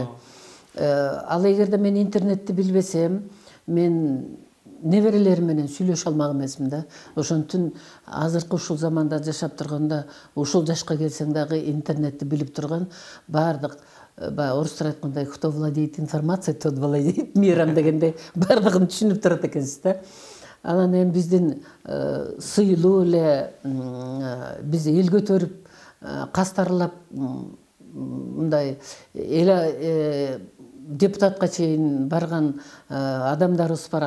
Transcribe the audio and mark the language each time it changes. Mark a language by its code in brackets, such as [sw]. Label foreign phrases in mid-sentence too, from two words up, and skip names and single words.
[ky] Ал эгерде мен интернетти билбесем, мен неберелерим менен сүйлөшө алмак эмесмин да. Ошонтун азыркы ушул заманда жашап турганда, ушул жашка келсең дагы интернетти билип турган баардык, орустар айткандай, [ru] кто владеет информацией, тот владеет миром [ky] дегендей баардыгын түшүнүп турат экенсиз да. Анан эми биздин сыйлуу эле биз эл көтөрүп, кастарлап мындай депутатка чейин барган адамдарыбыз бар.